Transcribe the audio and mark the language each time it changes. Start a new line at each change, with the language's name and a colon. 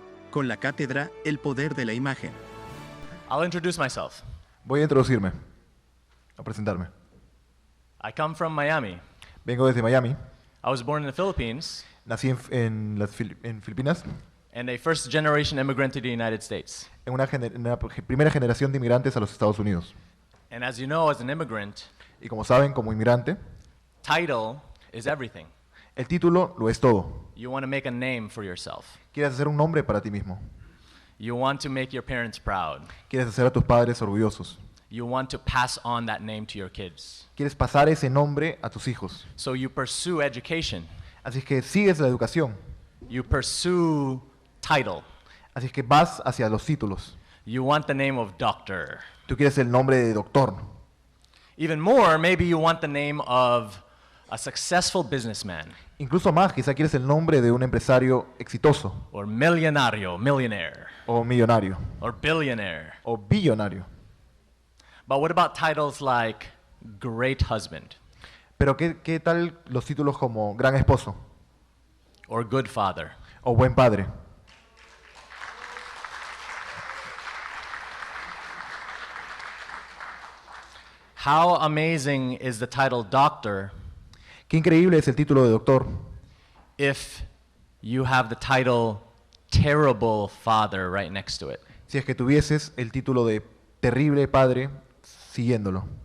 Spanish: Con la cátedra El Poder de la Imagen.
English: I'll introduce myself.
Spanish: Voy a introducirme, a presentarme.
English: I come from Miami.
Spanish: Vengo desde Miami.
English: I was born in the Philippines
Spanish: Nací en Filipinas,
English: and a first-generation immigrant to the United States.
Spanish: en una primera generación de inmigrantes a los Estados Unidos.
English: And as you know, as an immigrant,
Spanish: Y como saben, como inmigrante,
English: title is everything.
Spanish: el título lo es todo.
English: You want to make a name for yourself.
Spanish: Quieres hacer un nombre para ti mismo.
English: You want to make your parents proud.
Spanish: Quieres hacer a tus padres orgullosos.
English: You want to pass on that name to your kids.
Spanish: Quieres pasar ese nombre a tus hijos.
English: So you pursue education.
Spanish: Así que sigues la educación.
English: You pursue title.
Spanish: Así que vas hacia los títulos.
English: You want the name of doctor.
Spanish: Tú quieres el nombre de doctor.
English: Even more, maybe you want the name of a successful businessman
Spanish: Incluso más, quizá quieres el nombre de un empresario exitoso,
English: or millionaire
Spanish: o millonario,
English: or billionaire.
Spanish: o billonario.
English: But what about titles like great husband
Spanish: Pero ¿qué tal los títulos como gran esposo
English: or good father?
Spanish: o buen padre?
English: How amazing is the title doctor
Spanish: Qué increíble es el título de doctor
English: if you have the title terrible father right next to it,
Spanish: si es que tuvieses el título de terrible padre siguiéndolo,